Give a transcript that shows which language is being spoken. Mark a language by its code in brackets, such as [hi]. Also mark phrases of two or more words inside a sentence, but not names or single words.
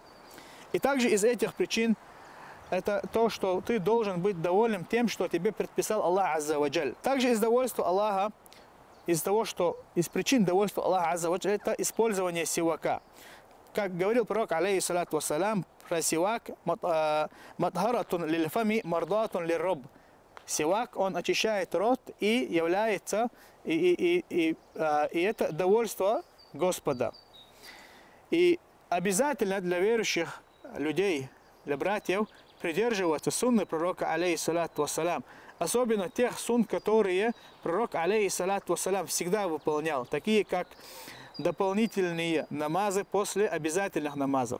[ru] И также из этих причин это то, что ты должен быть доволен тем, что тебе предписал Аллах [ar] عز و جل. [ru] Также из довольства Аллаха, из причин довольства Аллаха [ar] عز و جل, [ru] это использование сивака. Как говорил пророк, [ar] عليه الصلاة والسلام, [ru] про сивак: [ar] «مطهرة للفم مرضاة للرب». [ru] Сивак, он очищает рот и является, и это довольство Господа. И обязательно для верующих людей, для братьев, придерживаться сунны пророка, [ar] عليه الصلاة والسلام. [ru] Особенно тех сунн, которые пророк, [ar] عليه الصلاة والسلام, [ru] всегда выполнял, такие как дополнительные намазы после обязательных намазов.